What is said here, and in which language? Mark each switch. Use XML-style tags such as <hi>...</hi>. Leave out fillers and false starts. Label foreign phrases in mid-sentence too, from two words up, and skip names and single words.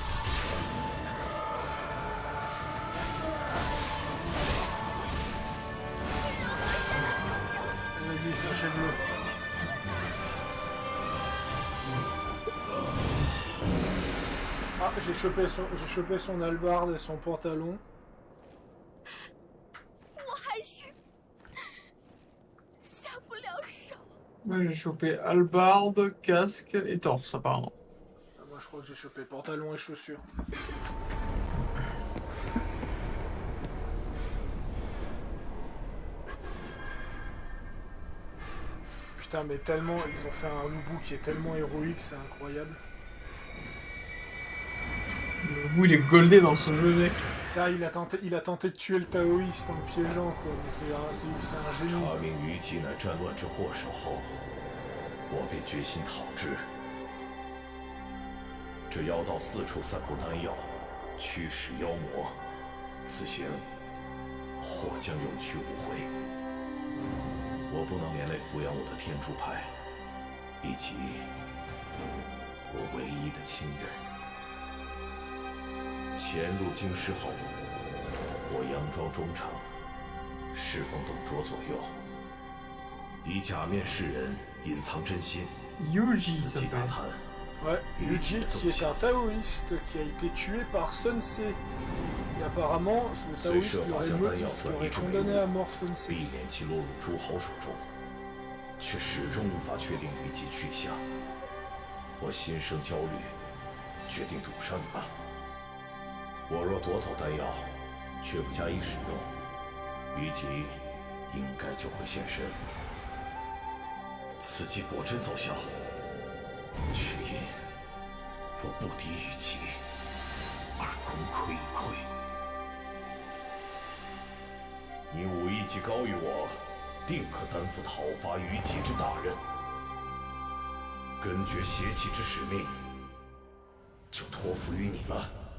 <fr>Vas-y, achève-le. Ah, j'ai chopé son hallebarde et son pantalon.</fr> <zh>我还是下不了手。</zh> <fr>Moi j'ai chopé hallebarde, casque et torse apparemment. Ah, moi je crois que j'ai chopé pantalon et chaussures. Putain, mais tellement, ils ont fait un loup qui est tellement héroïque, c'est incroyable. Le Vous, il est goldé dans ce jeu, mec. Là, il a tenté de tuer le taoïste en le piégeant, quoi. Mais c'est un génie.</fr> <zh>查明虞姬乃战乱之祸首后，我便决心讨之。这妖道四处散布丹药，驱使妖魔，此行或将有去无回。我不能连累抚养我的天柱派，以及我唯一的亲人。潜入京师后，我佯装忠诚，侍奉董卓左右，以假面示人，隐藏真心， Yuji 伺机打探。</zh> <fr>Ouais, Yuji qui est un taoïste qui a été tué par Sun Ce. Et apparemment, ce taoïste lui aurait maudit, qui aurait condamné à mort Sun Ce.</fr> <zh>避免其落入诸侯手中，却始终无法确定虞姬去向。我心生焦虑，决定赌上一把。我若夺走丹药，却不加以使用，虞姬应该就会现身。此计果真奏效，却因我不敌虞姬而功亏一篑。你武艺既高于我，定可担负讨伐虞姬之大任。根绝邪气之使命，就托付于你了。</zh>